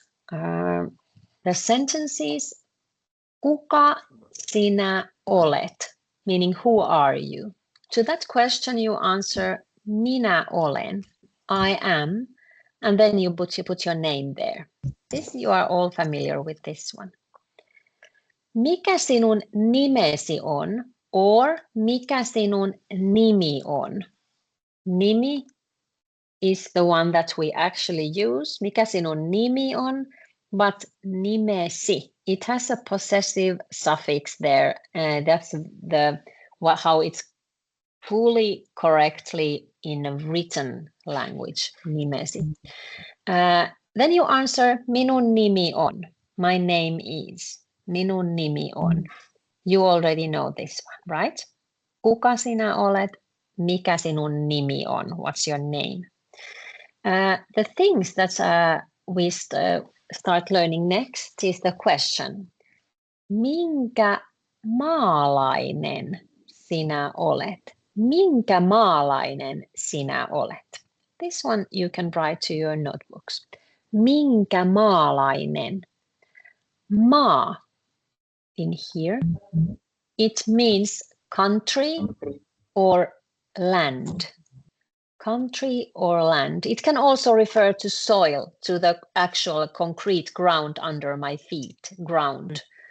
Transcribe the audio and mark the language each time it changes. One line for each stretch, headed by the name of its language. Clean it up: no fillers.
English: The sentences,
Finnish: kuka sinä olet,
English: meaning who are you? To that question you answer,
Finnish: minä olen,
English: I am, and then you put your name there. This, you are all familiar with this one.
Finnish: Mikä sinun nimesi on, or mikä sinun nimi on?
English: Nimi is the one that we actually use.
Finnish: Mikä sinun nimi on?
English: But nimesi, it has a possessive suffix there. That's how it's fully correctly in a written language, nimesi. Then you answer,
Finnish: minun nimi on.
English: My name is.
Finnish: Minun nimi on.
English: You already know this one, right?
Finnish: Kuka sinä olet? Mikä sinun nimi on?
English: What's your name? The things that we start learning next is the question.
Finnish: Minkä maalainen sinä olet? Minkä maalainen sinä olet?
English: This one you can write to your notebooks.
Finnish: Minkä maalainen?
English: Maa in here, it means country or land. Country or land. It can also refer to soil, to the actual concrete ground under my feet, ground.